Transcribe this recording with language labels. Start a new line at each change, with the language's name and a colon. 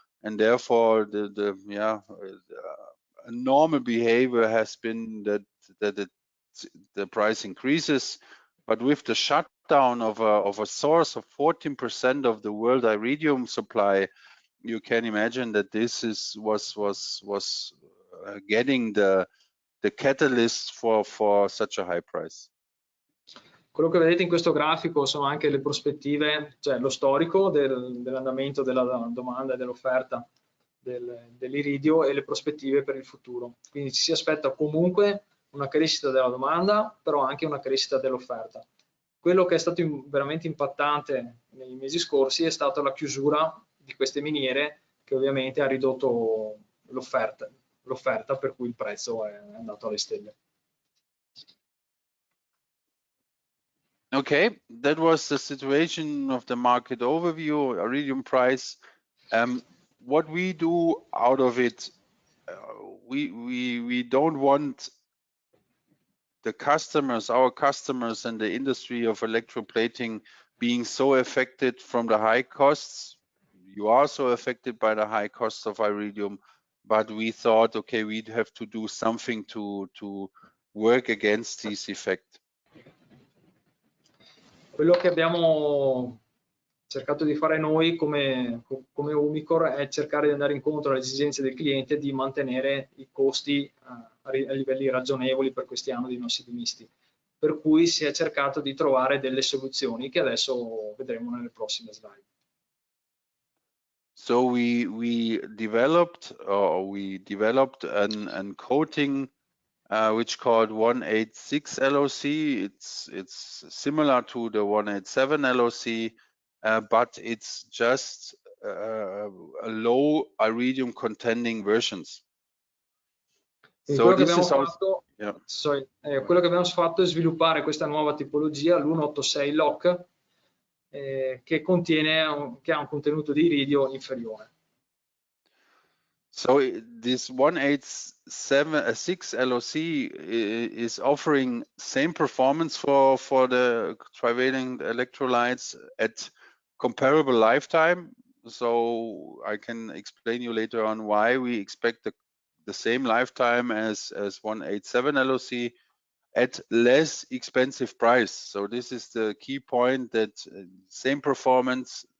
English: And therefore, a normal behavior has been that the price increases, but with the shutdown of a source of 14% of the world iridium supply, you can imagine that this was getting the catalyst for such a high price.
Italian: Quello che vedete in questo grafico sono anche le prospettive, cioè lo storico dell'andamento della domanda e dell'offerta dell'iridio e le prospettive per il futuro. Quindi ci si aspetta comunque una crescita della domanda, però anche una crescita dell'offerta. Quello che è stato veramente impattante nei mesi scorsi è stata la chiusura di queste miniere, che ovviamente ha ridotto l'offerta, per cui il prezzo è andato alle stelle.
English: Okay, that was the situation of the market overview, iridium price. What we do out of it, we don't want the customers, our customers and the industry of electroplating being so affected from the high costs. You are so affected by the high costs of iridium, but we thought, okay, we'd have to do something to work against this effect.
Italian: Quello che abbiamo cercato di fare noi come Umicore è cercare di andare incontro alle esigenze del cliente di mantenere i costi a livelli ragionevoli per questi anodi non ossidi misti, per cui si è cercato di trovare delle soluzioni che adesso vedremo nelle prossime slide.
English: So we developed an coating which called 186 LOC. It's similar to the 187 LOC, but it's just a low iridium containing versions.
Italian: Quello che abbiamo fatto è sviluppare questa nuova tipologia, l'186 LOC, che ha un contenuto di iridio inferiore.
English: So this 186 LOC is offering same performance for the trivalent electrolytes at comparable lifetime. So I can explain you later on why we expect the same lifetime as 187 LOC at less expensive price. So this is the key point, that same performance,